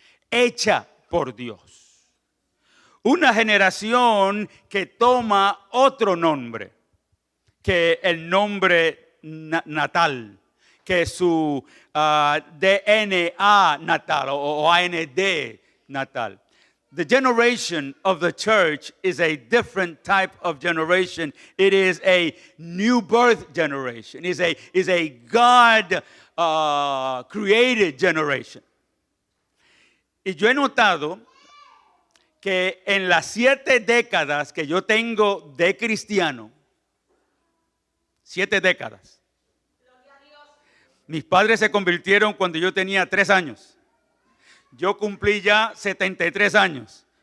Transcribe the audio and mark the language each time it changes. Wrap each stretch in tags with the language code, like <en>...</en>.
<es>Hecha por Dios. Una generación que toma otro nombre que el nombre natal, que su DNA natal o AND natal.</es> <en>The generation of the church is a different type of generation. It is a new birth generation. It is a God created generation.</en> <es>Y yo he notado que en las 7 décadas que yo tengo de cristiano, 7 décadas. Mis padres se convirtieron cuando yo tenía 3 años. Yo cumplí ya 73 años.</es>